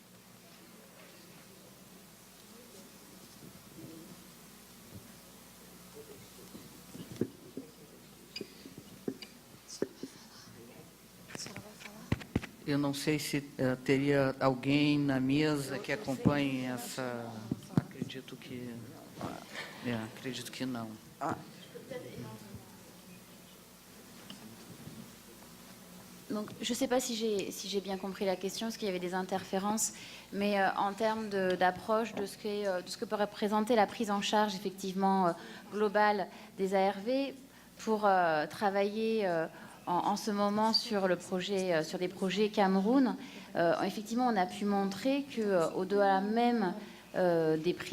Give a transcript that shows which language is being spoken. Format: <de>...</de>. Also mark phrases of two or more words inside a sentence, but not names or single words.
<pt>Eu não sei se teria alguém na mesa que acompanhe essa... Acredito que não.</pt> <fr>Donc, je ne sais pas si j'ai bien compris la question, parce qu'il y avait des interférences, mais en termes d'approche de ce que peut représenter la prise en charge effectivement globale des ARV pour travailler en ce moment sur des projets Cameroun, effectivement, on a pu montrer qu'au-delà même des prix</fr>